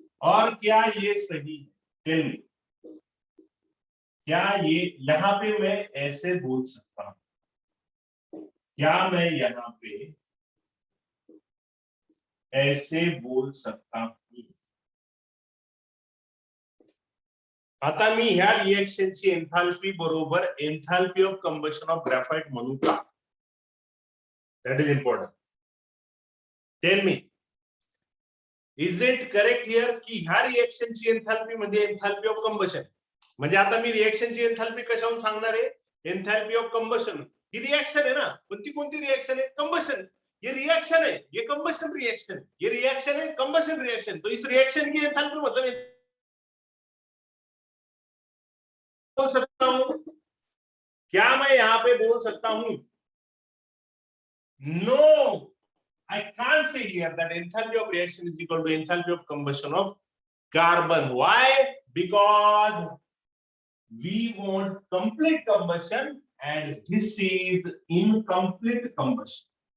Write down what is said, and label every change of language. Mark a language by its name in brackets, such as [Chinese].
[Hindi] और क्या ये सही है? टेल मी, क्या ये यहां पे मैं ऐसे बोल सकता हूं? क्या मैं यहां पे ऐसे बोल सकता हूं? [Marathi] आता मी ह्या रिएक्शनची एंथैल्पी बरोबर enthalpy of combustion of graphite म्हणू का? [English] That is important. Tell me, is it correct here [Marathi] की ह्या रिएक्शनची एंथैल्पी म्हणजे एंथैल्पी ऑफ कंबशन? म्हणजे आता मी रिएक्शनची एंथैल्पी कशावरून सांगणार आहे? Enthalpy of combustion. He reaction आहे ना, पण ती कोणती रिएक्शन आहे? [Hindi] कंबशन। ये रिएक्शन है, ये कंबशन रिएक्शन, ये रिएक्शन है कंबशन रिएक्शन। तो इस रिएक्शन की एंथैल्पी मतलब बोल सकता हूं, क्या मैं यहां पे बोल सकता हूं? [English] No, I can't say here that enthalpy of reaction is equal to enthalpy of combustion of carbon. Why? Because we want complete combustion and this is incomplete combustion.